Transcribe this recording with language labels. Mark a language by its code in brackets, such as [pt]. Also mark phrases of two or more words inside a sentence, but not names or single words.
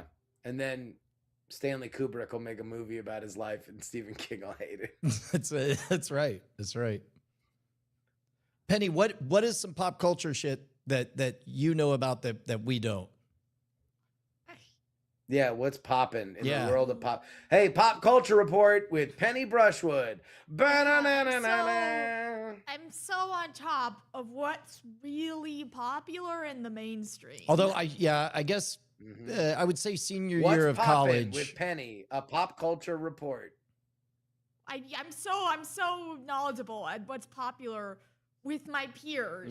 [en] And then Stanley Kubrick will make a movie about his life and Stephen King will hate it. That's right. That's right. Penny, what is some pop culture shit that you know about that we don't? Yeah, what's popping in Yeah. the world of pop? Hey, Pop Culture Report with Penny Brushwood. Ba-na-na-na-na-na. I'm so on top of what's really popular in the mainstream. Although I guess Mhm. I would say senior What's year of poppin' college. with Penny? A Pop Culture Report. I'm so knowledgeable at what's popular with my peers